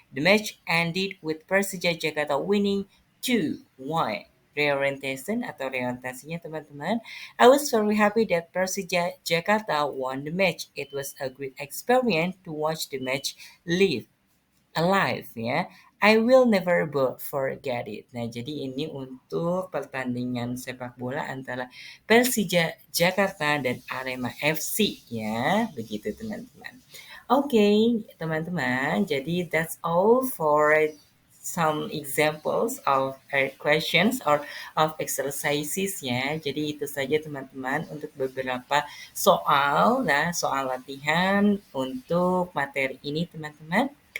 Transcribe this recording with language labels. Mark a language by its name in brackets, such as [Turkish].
[English] The match ended with Persija Jakarta winning 2-1. Reorientation [Indonesian] atau reorientasinya teman-teman. [English] I was very happy that Persija Jakarta won the match. It was a great experience to watch the match live alive ya. I will never forget it. [Indonesian] Nah, jadi ini untuk pertandingan sepak bola antara Persija Jakarta dan Arema FC ya. Begitu teman-teman. Oke, teman-teman. [English] Jadi that's all for some examples of questions or of exercises ya. [Indonesian] Jadi itu saja teman-teman untuk beberapa soal nah soal latihan untuk materi ini teman-teman.